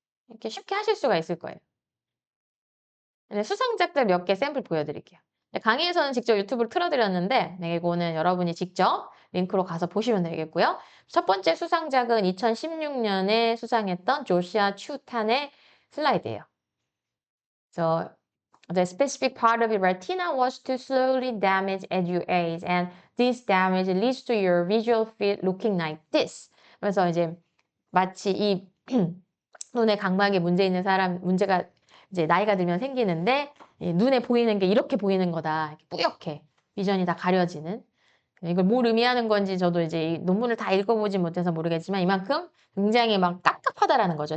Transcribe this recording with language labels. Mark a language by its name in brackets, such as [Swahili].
[Korean] 이렇게 쉽게 하실 수가 있을 거예요. 수상작들 몇 개 샘플 보여드릴게요. 강의에서는 직접 유튜브를 틀어드렸는데 네, 이거는 여러분이 직접 링크로 가서 보시면 되겠고요. 첫 번째 수상작은 2016년에 수상했던 조시아 추탄의 슬라이드예요. [English] So the specific part of your retina was to slowly damage as you age, and this damage leads to your visual field looking like this. [Korean] 그래서 이제 마치 이 눈의 각막에 문제 있는 사람, 문제가 이제 나이가 들면 생기는데 이 눈에 보이는 게 이렇게 보이는 거다. 이렇게 뿌옇게 비전이 다 가려지는. 이걸 뭘 의미하는 건지 저도 이제 이 논문을 다 읽어보진 못해서 모르겠지만 이만큼 굉장히 막 깝깝하다라는 거죠.